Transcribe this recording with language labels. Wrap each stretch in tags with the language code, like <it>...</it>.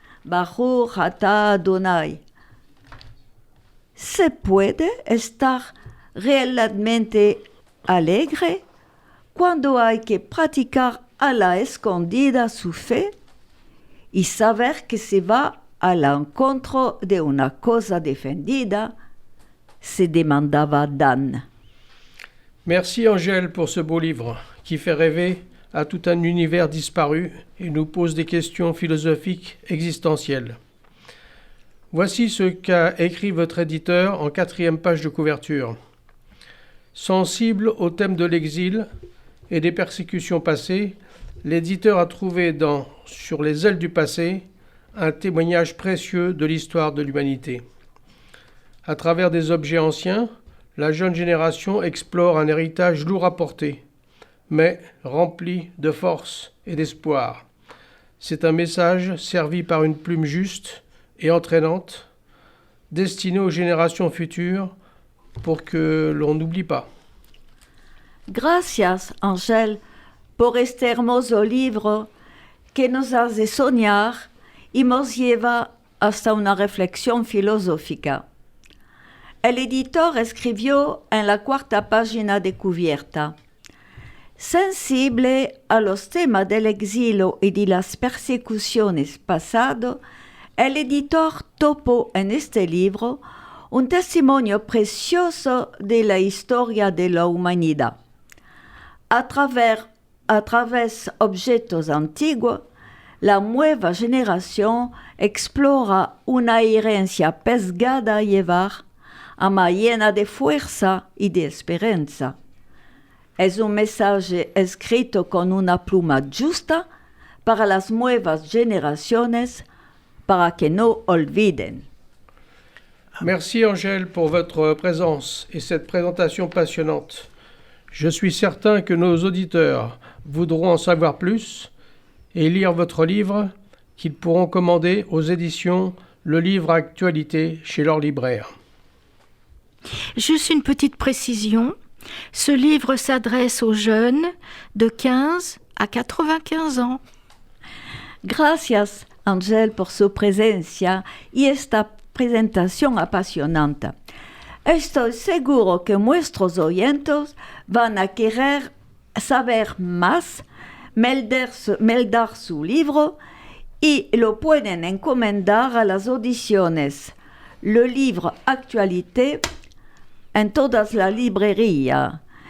<he>Baruch atah Adonai.</he> <lad>¿Se puede estar realmente alegre cuando hay que practicar a la escondida su fe y saber que se va al encuentro de una cosa defendida? Se demandaba Dan.</lad> <fr>Merci Angèle pour ce beau livre qui fait rêver à tout un univers disparu et nous pose des questions philosophiques existentielles. Voici ce qu'a écrit votre éditeur en 4e page de couverture. Sensible au thème de l'exil et des persécutions passées, l'éditeur a trouvé dans Sur les ailes du passé un témoignage précieux de l'histoire de l'humanité. À travers des objets anciens, la jeune génération explore un héritage lourd à porter, mais rempli de force et d'espoir. C'est un message servi par une plume juste et entraînante, destiné aux générations futures pour que l'on n'oublie pas.</fr> <lad>Gracias, Ángel, por este hermoso libro que nos hace soñar y nos lleva hasta una reflexión filosófica. El editor escribió en la 4ª página de cubierta: sensible a los temas del exilio y de las persecuciones pasado, el editor topó en este libro un testimonio precioso de la historia de la humanidad. A través objetos antiguos, la nueva generación explora una herencia pesada a llevar, ama llena de fuerza y de esperanza. Es un mensaje escrito con una pluma justa para las nuevas generaciones, para que no olviden.</lad> <fr>Merci Angèle pour votre présence et cette présentation passionnante. Je suis certain que nos auditeurs voudront en savoir plus et lire votre livre qu'ils pourront commander aux éditions Le Livre Actualité chez leur libraire. Juste une petite précision. Ce livre s'adresse aux jeunes de 15 à 95 ans.</fr> <lad>Gracias, Ángel, por su presencia y esta presentación apasionante. Estoy seguro que nuestros oyentes van a querer saber más, meldar su libro y lo pueden encomendar a las ediciones Le Livre Actualité en todas las librerías.</lad>